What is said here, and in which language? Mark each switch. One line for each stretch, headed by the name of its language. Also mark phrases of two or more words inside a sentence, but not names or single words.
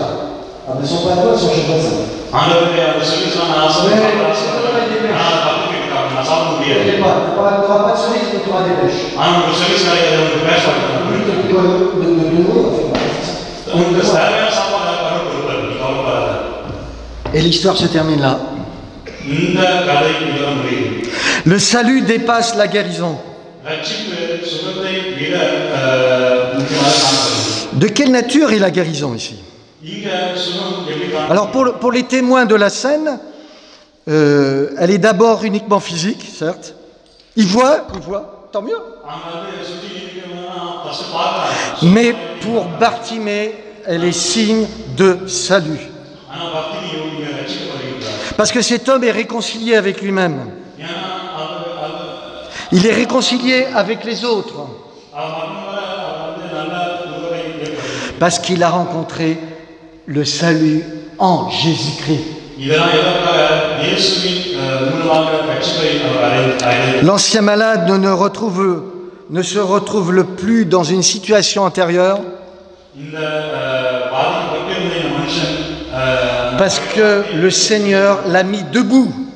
French: Ah, mais sont pas toi, sont chez toi, ça. Tu n'auras pas de cerises, mais tu auras des pêches.
Tamil: உனக்கு தேவையான சாப்பாடு யாரும் கொடுப்பாரு, நீ கவலைப்படாத.
French: Et l'histoire se termine là.
Tamil: இந்த கதை இதோட முடியுது.
French: Le salut dépasse la guérison.
Tamil: ரட்சிப்பு சுகத்தை விட முக்கியமாக காணப்படுது.
French: De quelle nature est la guérison ici?
Tamil: இங்க சுகம் எப்படி காணப்படுது?
French: Alors pour les témoins de la scène, elle est d'abord uniquement physique, certes. Ils voient, tant mieux.
Tamil: அவங்க வந்து சுத்தி இருக்கிறவங்க ஃபர்ஸ்ட் பார்க்கறாங்க.
French: Mais pour Bartimée, elle est signe de salut.
Tamil: ஆனா பக்தி இங்க ரட்சிக்கப்படுகிறார்.
French: Parce que cet homme est réconcilié avec lui-même.
Tamil: ஏன்னா
French: Il est réconcilié avec les autres. Parce qu'il a rencontré le salut en Jésus-Christ. L'ancien malade ne se retrouve le plus dans une situation antérieure parce que le Seigneur l'a mis debout.